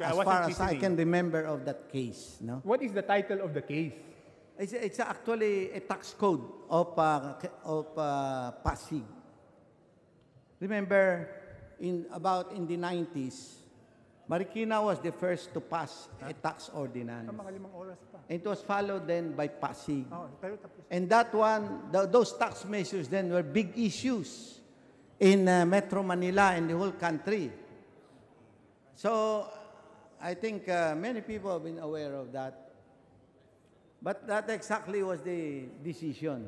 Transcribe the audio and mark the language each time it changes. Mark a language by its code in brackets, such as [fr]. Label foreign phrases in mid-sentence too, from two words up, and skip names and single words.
[en] as far as I can remember of that case. No? What is the title of the case? It's actually a tax code of Pasig. Remember, in the 90s, Marikina was the first to pass a tax ordinance. [tl] Mga 5 oras pa. [en] It was followed then by Pasig. [tl] Pero tapos. [en] And that one, those tax measures then were big issues in Metro Manila and the whole country. So, I think many people have been aware of that. But that exactly was the decision.